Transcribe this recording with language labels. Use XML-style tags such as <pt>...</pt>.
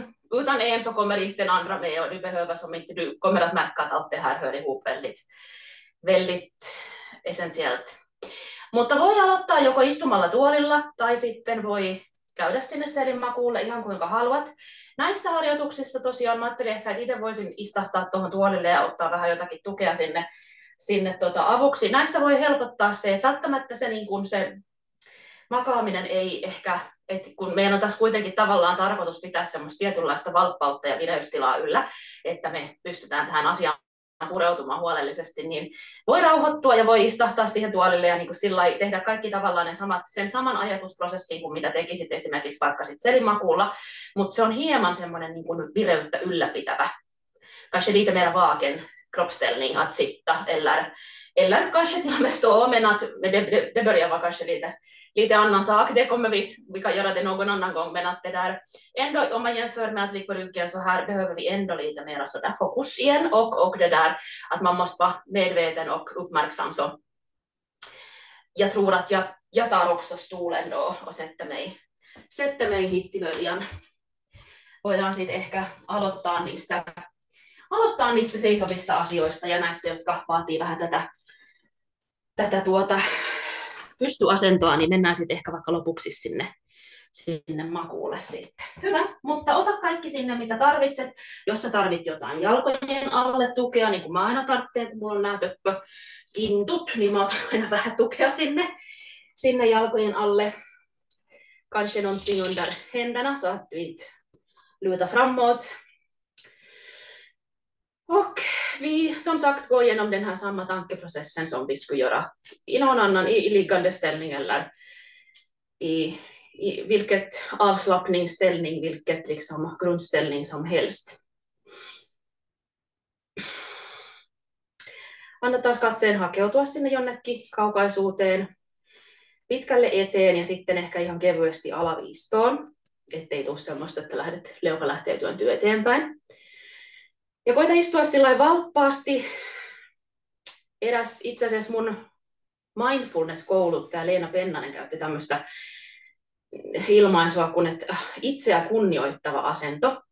<sv>Utan en så kommer inte den andra med, och du behöver som inte, du kommer att märka att allt det här hör ihop väldigt essentiellt.</sv> <fi>Mutta voi aloittaa joko istumalla tuolilla tai sitten voi käydä sinne selinmakuulle ihan kuinka haluat. Näissä harjoituksissa tosiaan mä ajattelin ehkä, että itse voisin istahtaa tuohon tuolille ja ottaa vähän jotakin tukea sinne avuksi. Näissä voi helpottaa se, että välttämättä se, niin kuin se makaaminen ei ehkä, että kun meidän on tässä kuitenkin tavallaan tarkoitus pitää semmoista tietynlaista valppautta ja vireystilaa yllä, että me pystytään tähän asiaan pureutumaan huolellisesti, niin voi rauhoittua ja voi istahtaa siihen tuolille ja niin kuin sillai tehdä kaikki tavallaan sen saman ajatusprosessin kuin mitä tekisit esimerkiksi vaikka sit selinmakuulla, mutta se on hieman semmoinen niin kuin vireyttä ylläpitävä.</fi> <sv>Kanske lite mer vaken kroppsställning att sitta eller kanske till och med stå, men att det börjar vara kanske lite annan sak. Det kommer vi kan göra det någon annan gång, men att det där ändå, om man jämför med att ligga på ryggen så här, behöver vi ändå lite mer så där fokus igen och det där att man måste vara medveten och uppmärksam. Så jag tror att jag tar också stolen då och sätter mig hit i början.</sv> <fi>Voidaan sitten ehkä aloittaa niistä seisovista asioista ja näistä, jotka vaatii vähän tätä pystyasentoa, niin mennään sitten ehkä vaikka lopuksi sinne makuulle sitten. Hyvä, mutta ota kaikki sinne, mitä tarvitset. Jos sä tarvit jotain jalkojen alle tukea, niin kuin mä aina tarvitsen, kun mulla on nämä töppökintut, niin mä otan aina vähän tukea sinne jalkojen alle.</fi> <sv>Kanske någonting under händerna så att du inte lutar framåt. Och vi som sagt går igenom den här samma tankeprocessen som vi skulle göra i någon annan i liggande ställning eller i vilket avslappningsställning, vilket liksom grundställning som helst.</sv> <fi>Anna taas katseen hakeutua sinne jonnekin kaukaisuuteen, pitkälle eteen ja sitten ehkä ihan kevyesti alaviistoon, ettei tule semmoista, että leuka lähtee työntyä eteenpäin. Ja koita istua sillä valppaasti. Itse asiassa mun mindfulness-kouluttaja Leena Pennanen käytti tämmöistä ilmaisua kuin, että itseä kunnioittava asento.</fi>